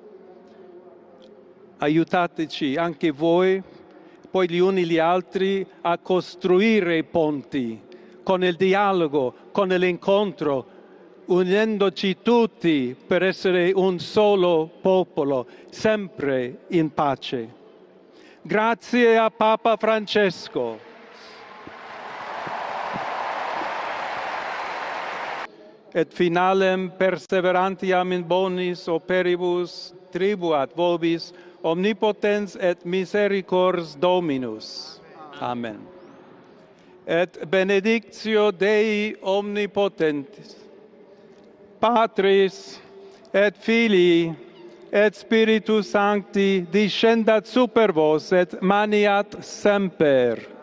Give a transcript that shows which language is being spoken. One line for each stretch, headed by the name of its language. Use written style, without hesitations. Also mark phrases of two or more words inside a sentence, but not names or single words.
Italian: Aiutateci anche voi, poi gli uni gli altri, a costruire i ponti con il dialogo, con l'incontro, unendoci tutti per essere un solo popolo, sempre in pace. Grazie a Papa Francesco.
Latin: Et finalem perseverantiam in bonis operibus tribuat vobis omnipotens et misericors Dominus. Amen. Et benedictio Dei omnipotentis, Patris et Filii et Spiritus Sancti descendat super vos et maniat semper.